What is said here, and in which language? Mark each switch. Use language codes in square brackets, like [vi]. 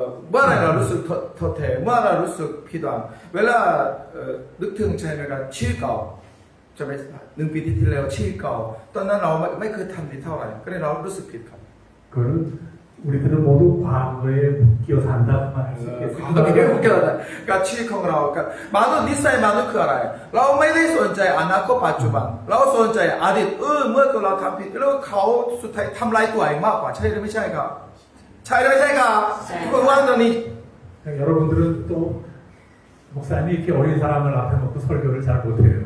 [th] เมื่อไรเรารู้สึกท้อแท้เมื่อเรารู้สึกผิดหวังเวลานึกถึงใช่ไหมครับชีวิตเก่าใช่ไหม1 ปีที่แล้วชีวิตเก่าตอนนั้นเราไม่เคยทำดีเท่าไหร่ก็เลยเรารู้สึกผิดครับ [ko] 그거는 우리들은 모두 과거에 묶여 산다고만 할 수 [th] ความคิด [ko] 있겠어요. [th] ของเรากับชีวิตของเรากับมนุษย์นิสัยมนุษย์คืออะไรเราไม่ได้สนใจอนาคตปัจจุบันเราสนใจอดีตเมื่อเราทำผิดแล้วเขาสุดท้ายทำลายตัวเองมากกว่าใช่หรือไม่ใช่ครับใช่หรือไม่ใช่ครับทุกคนว่าตอนนี้ [ko] 여러분들은 또 목사님이 이렇게 어린 사람을 앞에 놓고 설교를 잘 못해요.